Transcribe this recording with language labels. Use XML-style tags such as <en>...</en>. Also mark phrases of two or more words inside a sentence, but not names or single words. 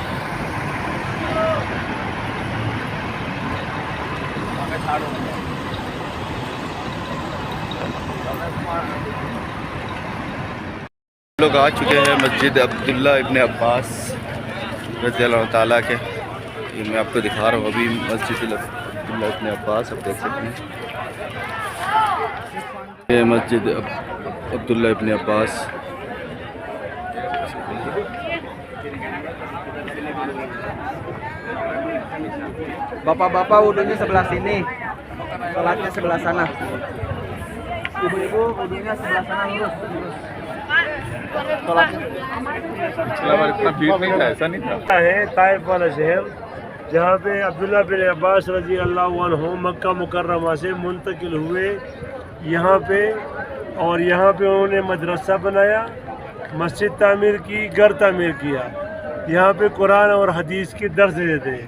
<ur>لوگ آ چکے ہیں مسجد عبداللہ ابن عباس رضی اللہ تعالیٰ کے، یہ میں آپ کو دکھا رہا ہوں ابھی مسجد عبداللہ ابن عباس، آپ دیکھ سکتے ہیں یہ مسجد عبداللہ ابن عباس۔</ur> <id>Bapak-bapak wudhunya sebelah sini, sholatnya sebelah sana. Ibu-ibu wudhunya sebelah sana lurus.</id> <ur>ہے طائف والا شہر جہاں پہ عبداللہ بن عباس رضی اللہ عنہ مکہ مکرمہ سے منتقل ہوئے یہاں پہ، اور یہاں پہ انہوں نے مدرسہ بنایا، مسجد تعمیر کی، گھر تعمیر کیا، یہاں پہ قرآن اور حدیث کی درس دیتے ہیں۔</ur>